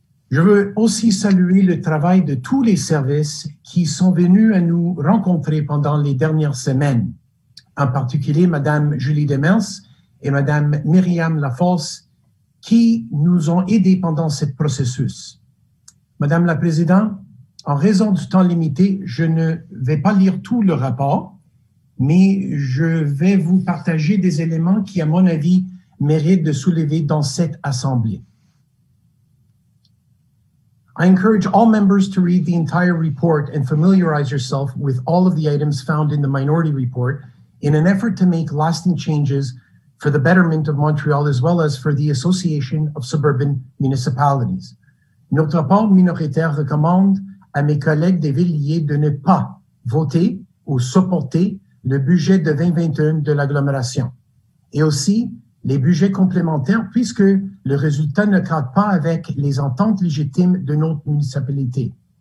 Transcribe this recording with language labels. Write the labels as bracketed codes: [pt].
[fr] Je veux aussi saluer le travail de tous les services qui sont venus à nous rencontrer pendant les dernières semaines, en particulier Mme Julie Demers et Mme Myriam Lafosse, qui nous ont aidés pendant ce processus. Madame la Présidente, en raison du temps limité, je ne vais pas lire tout le rapport, mais je vais vous partager des éléments qui, à mon avis, méritent de soulever dans cette Assemblée. [en] I encourage all members to read the entire report and familiarize yourself with all of the items found in the minority report in an effort to make lasting changes for the betterment of Montreal as well as for the Association of Suburban Municipalities. [fr] Notre rapport minoritaire recommande à mes collègues des villes liées de ne pas voter ou supporter le budget de 2021 de l'agglomération et aussi les budgets complémentaires puisque le résultat ne cadre pas avec les ententes légitimes de notre municipalité.